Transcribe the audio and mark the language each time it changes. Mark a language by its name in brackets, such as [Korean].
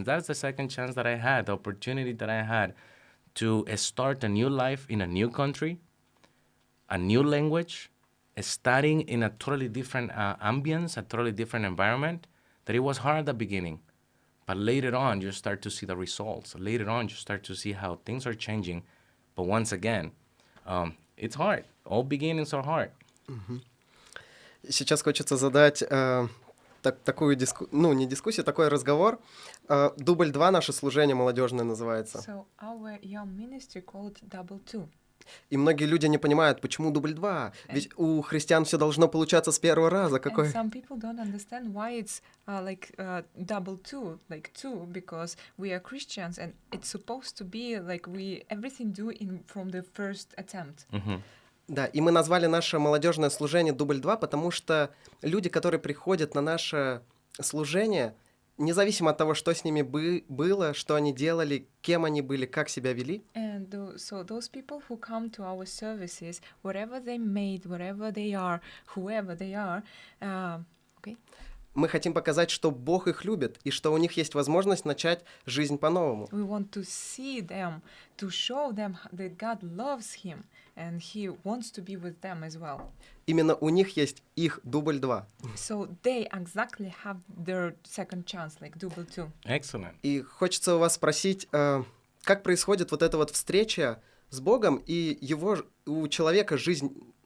[English] And that's the second chance that I had, the opportunity that I had to start a new life in a new country, a new language, studying in a totally different ambience, a totally different environment, that it was hard at the beginning. But later on, you start to see the results. Later on, you start to see how things are changing. But once again, it's hard. All beginnings are hard. [Russian] Сейчас хочется задать такую не дискуссию, такой разговор. Дубль 2 наше служение молодежное называется. [English] So our young ministry called Double Two. [Russian] И многие люди не понимают, почему дубль 2. Ведь у христиан все должно получаться с первого раза. [English] And some people don't understand why it's double two, like two, because we are Christians and it's supposed to be like we everything do from the first attempt. [Russian] Да, и мы назвали наше молодежное служение дубль 2, потому что люди, которые приходят на наше служение, независимо от того, что с ними было, что они делали, кем они были, как себя вели. [English] And so those people who come to our services, whatever they made, wherever they are, whoever they are, okay. [Russian] Мы хотим показать, что Бог их любит, и что у них есть возможность начать жизнь по-новому. [English] We want to see them, to show them that God loves him, and he wants to be with them as well. [Russian] Именно у них есть их дубль 2. [English] So they exactly have their second chance, like double two. Excellent. [Russian] И хочется у вас спросить, как происходит вот эта вот встреча с Богом и у человека жизнь...